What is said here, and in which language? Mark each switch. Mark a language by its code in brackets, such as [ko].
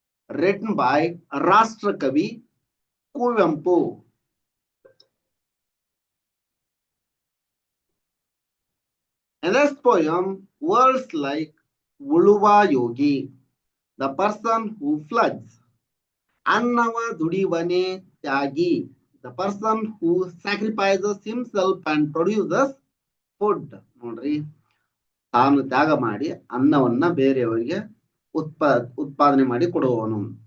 [en] written by Rashtrakavi Kuvempu. In this poem, words like [kn] ಉಳುವ Yogi, [en] the person who floods, [kn] ಅನ್ನವ ದುಡಿವನೆ Tyagi, [en] the person who sacrifices himself and produces food. [kn] ನೋಡ್ರಿ, ತಾನು ತ್ಯಾಗ ಮಾಡಿ ಅನ್ನವನ್ನ ಬೇರೆಯವರಿಗೆ ಉತ್ಪಾದನೆ ಮಾಡಿ ಕೊಡುವವನು.